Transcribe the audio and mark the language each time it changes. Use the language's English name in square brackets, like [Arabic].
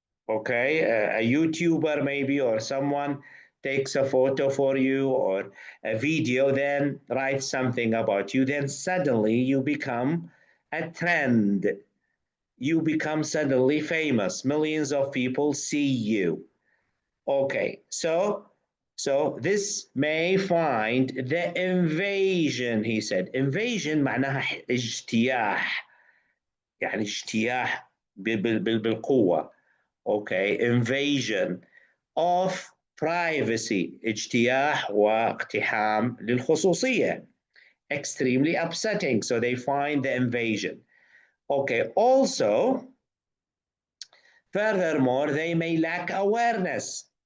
[English] Okay, a YouTuber maybe, or someone takes a photo for you or a video, then writes something about you, then suddenly you become a trend. You become suddenly famous. Millions of people see you. Okay, so this may find the invasion, he said. [Arabic] Invasion معناها اجتياح، يعني اجتياح بالقوة. [English] Okay, invasion of privacy، [Arabic] اجتياح واقتحام للخصوصية. [English] Extremely upsetting, so they find the invasion. Okay, also, furthermore, they may lack awareness.